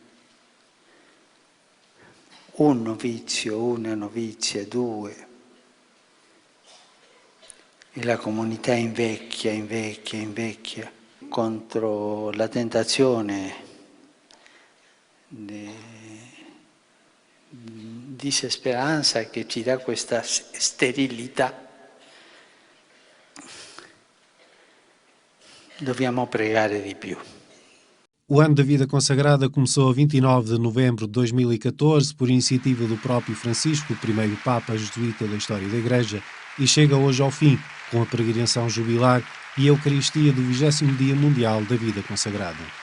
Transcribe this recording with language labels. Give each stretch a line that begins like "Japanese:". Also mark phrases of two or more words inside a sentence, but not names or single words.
Italian: un novizio, una novizia, 2, e la comunità invecchia contro la tentazione di disesperanza che ci dà questa sterilità. Dobbiamo pregare di più.
Portuguese: O ano da vida consagrada começou a 29 de novembro de 2014 por iniciativa do próprio Francisco, o primeiro Papa jesuíta da história da Igreja, e chega hoje ao fim, com a peregrinação jubilar e a Eucaristia do 20º Dia Mundial da Vida Consagrada.